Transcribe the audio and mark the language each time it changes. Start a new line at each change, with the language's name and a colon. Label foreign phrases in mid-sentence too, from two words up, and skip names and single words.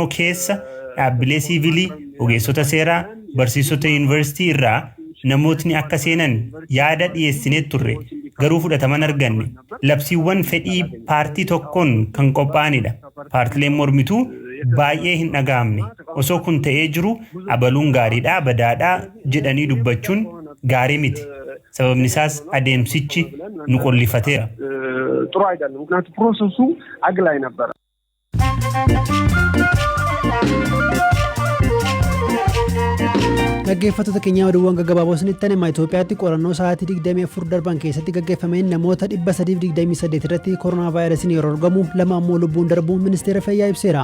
Oromo: keessa dhaabbilee siivilii ogeessota seeraa barsiisota yuunivarsiitii irraa namootni akka seenan yaada dhiyeessinee turre garuu fudhataman arganne labsiiwwan fedhii paartii tokkoon kan qophaa'anidha paartileen mormituu baay'ee hin dhagahamne osoo kun ta'ee jiru abaluun gaariidha badaadha jedhanii dubbachuun gaarii miti sababni isaas adeemsichi nu qollifateera.
Amharic: ጥሩ አይደለም ምክንያቱም ፕሮሰሱ አግላይ ነበር.
Oromo: Dhaggeeffattoota keenya oduuwwan gaggabaaboo isinitti hima Itoophiyaatti qorannoo sa'aatii 24 darban keessatti gaggeeffameen namoota 328 irratti koronaa vaayirasiin yeroo argamu 2 ammoo lubbuun darbuun ministeera fayyaa ibseera.